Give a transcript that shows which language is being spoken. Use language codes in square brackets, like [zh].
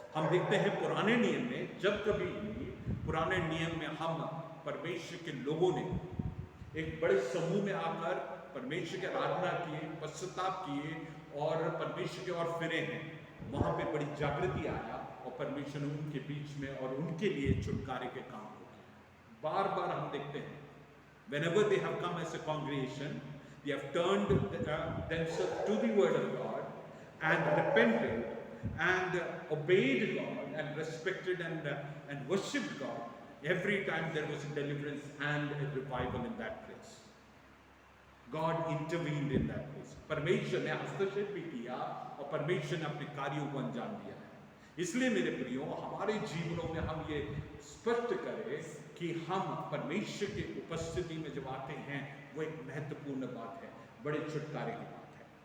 [hi] हम देखते हैं पुराने नियम में, जब कभी पुराने नियम में हम परमेश्वर के लोगों ने एक बड़े समूह में आकर परमेश्वर की आराधना किए, पश्चाताप किए और परमेश्वर की ओर फिरे हैं, वहां पे बड़ी जागृति आया और परमेश्वर ने उनके बीच में और उनके लिए छुटकारे के काम को किया। बार बार हम देखते हैं, [en] whenever they have come as a congregation, they have turned themselves to the word of God and repented and obeyed God and respected and worshipped God. Every time there was a deliverance and a revival in that place. God intervened in that place. [hi] परमेश्वर ने हस्तक्षेप भी किया और परमेश्वर ने अपने कार्यों को अंजाम दिया है। इसलिए मेरे प्रियो, हमारे जीवनों में हम ये स्पष्ट करें कि हम परमेश्वर की उपस्थिति में जब आते हैं, वो एक महत्वपूर्ण बात है, बड़े छुटकारे की बात है।